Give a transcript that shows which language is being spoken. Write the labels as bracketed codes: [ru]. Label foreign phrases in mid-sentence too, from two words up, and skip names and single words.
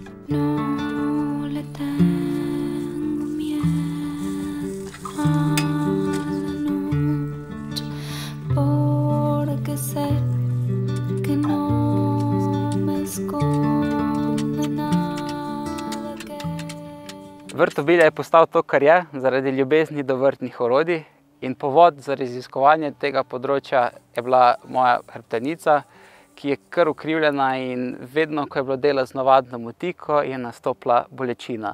[es] No le tengo miedo a la noche, porque sé que no me esconde nada que... [sl] Vrt obilja je postal to, kar je, zaradi ljubezni do vrtnih orodij. In povod za raziskovanje tega področja je bila moja hrbtenica, ki je kar ukrivljena, in vedno, ko je bilo delo z navadno motiko, je nastopila bolečina.